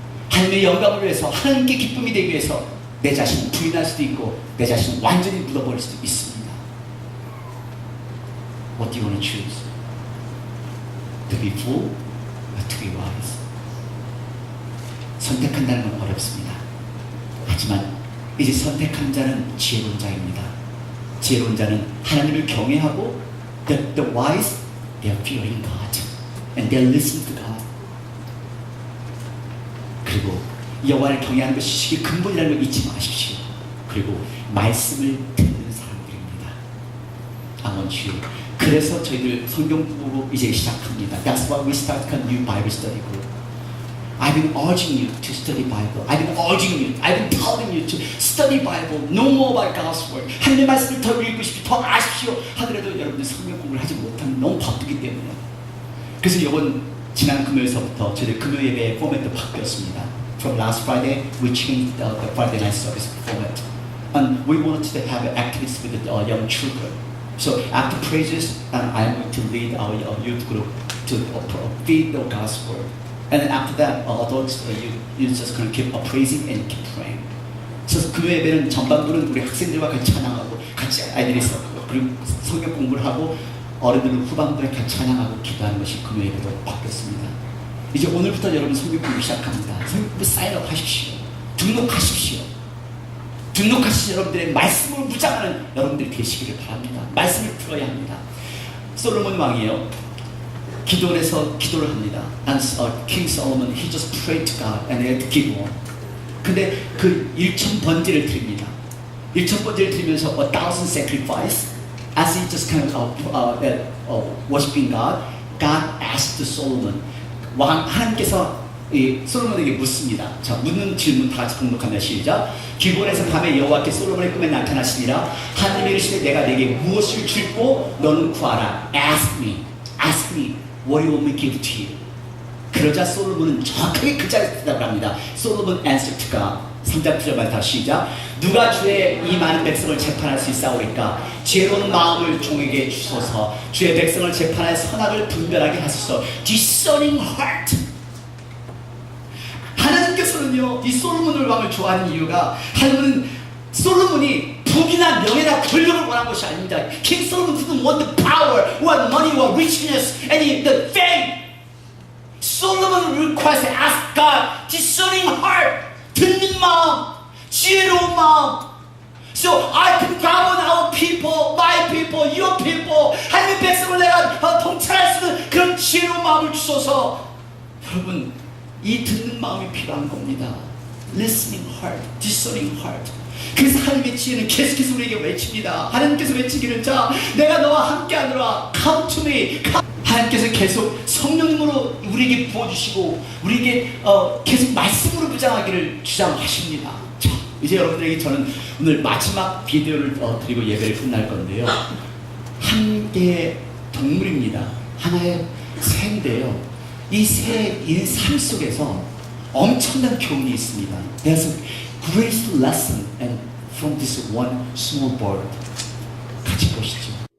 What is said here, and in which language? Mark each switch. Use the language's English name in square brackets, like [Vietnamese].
[Korean] 하나님의 영광을 위해서, 하나님께 기쁨이 되기 위해서 내 자신을 부인할 수도 있고 내 자신을 완전히 묻어버릴 수도 있습니다. [English] What do you want to choose? To be fool or to be wise? [Korean] 선택한다는 건 어렵습니다. 하지만 이제 선택한 자는 지혜로운 자입니다. 지혜로운 자는 하나님을 경외하고 [English] the wise, they are fearing God and they are listening to God. [Korean] 그리고 여호와를 경외하는 것이 근본이라는 걸 잊지 마십시오. 그리고 말씀을 듣는 사람들입니다. [English] I want you. [Korean] 그래서 저희들 성경 공부 이제 시작합니다. [English] That's why we start a new Bible study group. I've been urging you to study Bible. I've been urging you. I've been telling you to study Bible. Know more about God's word. [Korean] 하나님의 말씀을 더 읽으십시오. 더 아십시오. 하더라도 여러분들 성경 공부를 하지 못하면 너무 바쁘기 때문에. 그래서 이번 지난 금요일서부터 저희들 금요 예배의 포맷도 바뀌었습니다. [English] From last Friday, we changed the Friday night service format, and we wanted to have activities with the young children. So after praises, I'm going to lead our youth group to feed the God's word. And then after that, adults, you just gonna keep praising and keep praying. [Korean] 그래서 금요 예배는 전반부는 우리 학생들과 같이 찬양하고 같이 아이들이 있었고 그리고 성경 공부를 하고 어른들은 후반부에 같이 찬양하고 기도하는 것이 금요 예배로 바뀌었습니다. 이제 오늘부터 여러분 성경 공부 시작합니다. 성경 공부 사인업 하십시오. 등록하십시오. 등록하신 여러분들의 말씀을 무장하는 여러분들이 되시기를 바랍니다. 말씀을 들어야 합니다. 솔로몬 왕이요. 기도원에서 기도를 합니다. [English] And King Solomon, he just prayed to God and he had to give on. [Korean] 근데 그 1,000번제를 드립니다. 1,000번제를 드리면서 [English] 1,000 sacrifice as he just kind of worshiping God, God asked Solomon. [Korean] 하나님께서 솔로몬에게 묻습니다. 자, 묻는 질문 다 같이 공독합니다. 시작. 길본에서 밤에 여호와께 솔로몬의 꿈에 나타나시니라. 하나님이 이르시되 내가 내게 무엇을 줄고 너는 구하라. [English] Ask me, what you want me to give to you. [Korean] 그러자 솔로몬은 정확하게 그 자리에서 대답을 합니다. [English] 솔로몬 answered to God. [Korean] 3장 9절만 다시 시작. 누가 주의 이 많은 백성을 재판할 수 있사오리까? 지혜로운 마음을 종에게 주소서. 주의 백성을 재판하여 선악을 분별하게 하소서. [English] Discerning heart. [Korean] 하나님께서는요, 이 솔로몬을 왕을 좋아하는 이유가, 하나님은 솔로몬이 부귀나 명예나 권력을 원한 것이 아닙니다. [English] King Solomon didn't want the power, or money, or richness, any the fame. Solomon requires to ask God, discerning heart, [Korean] 듣는 마음, 지혜로운 마음. [English] So I can govern our people, my people, your people. [Korean] 하나님의 백성을 내가 통찰할 수 있는 그런 지혜로운 마음을 주소서. 여러분, 이 듣는 마음이 필요한 겁니다. [English] Listening heart, discerning heart. [Korean] 그래서 하나님의 지혜는 계속해서 우리에게 외칩니다. 하나님께서 외치기를, 자, 내가 너와 함께하노라. [English] Come to me. [Korean] 하나님께서 계속 성령님으로 우리에게 부어주시고 우리에게 계속 말씀으로 무장하기를 주장하십니다. 자, 이제 여러분들에게 저는 오늘 마지막 비디오를 드리고 예배를 끝날 건데요. 한 개의 동물입니다. 하나의 새인데요. 이 새의 삶 속에서 엄청난 교훈이 있습니다. [English] There's a great lesson and from this one small bird. [Korean] 같이 보시죠.